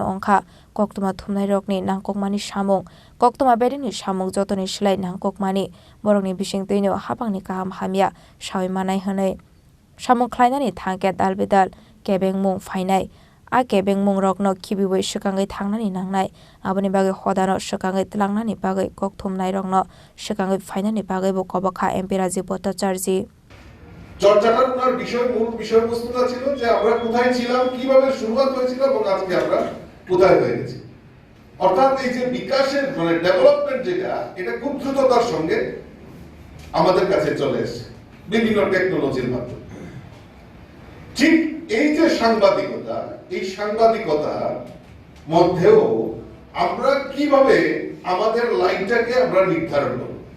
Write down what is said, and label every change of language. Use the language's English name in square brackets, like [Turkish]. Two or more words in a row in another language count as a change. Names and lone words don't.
[Kok Borok] onka koktuma thumnai rokni nangkokmani samung koktuma bedini samung jotoni slai nangkokmani borokni bisingti no hapangni kaham hamya sawai manai hanai samung khlainani thangke dalbedal kebengmung fainai a kebengmung rokno khibiwai swakangai thangnani nangnai aboni bagai hodano swakangai tlangnani bagai kokthumnai rokno swakangai fainani bagai bo kobakha MP Rajiv Bhattacharjee [Bangla] চর্চাটার ওনার মূল বিষয়বস্তুটা ছিল যে আমরা কোথায় ছিলাম কিভাবে শুরুয়াত হয়েছিল এবং আজকে আমরা কোথায় হয়ে গেছি অর্থাৎ এই যে বিকাশের মানে ডেভেলপমেন্ট যেটা এটা খুব দ্রুততার সঙ্গে আমাদের কাছে চলে এসেছে বিভিন্ন টেকনোলজির মাধ্যমে ঠিক এই যে সাংবাদিকতার মধ্যেও আমরা কিভাবে আমাদের লাইনটাকে আমরা নির্ধারণ করব